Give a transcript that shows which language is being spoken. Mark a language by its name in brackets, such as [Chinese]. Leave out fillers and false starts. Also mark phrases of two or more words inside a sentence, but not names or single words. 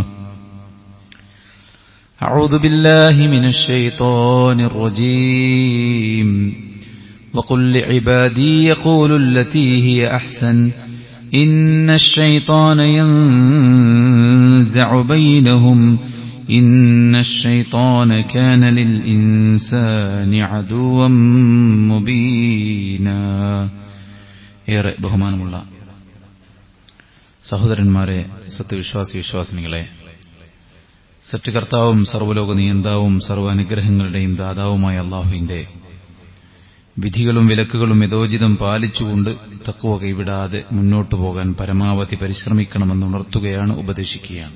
[Arabic] أعوذ بالله من الشيطان الرجيم وقل لعبادي يقولوا التي هي أحسن إن الشيطان ينزع بينهم إن الشيطان كان للإنسان عدوا مبينا [Malayalam] ഏറെ ബഹുമാനമുള്ള സഹോദരന്മാരെ, സത്യവിശ്വാസി വിശ്വാസിനികളെ, സൃഷ്ടികർത്താവും സർവ്വലോക നിയന്താവും സർവ്വ അനുഗ്രഹങ്ങളുടെയും ദാതാവുമായ അല്ലാഹുവിന്റെ വിധികളും വിലക്കുകളും യഥോചിതം പാലിച്ചുകൊണ്ട് തഖ്വ കൈവിടാതെ മുന്നോട്ടു പോകാൻ പരമാവധി പരിശ്രമിക്കണമെന്ന് ഉണർത്തുകയാണ്, ഉപദേശിക്കുകയാണ്.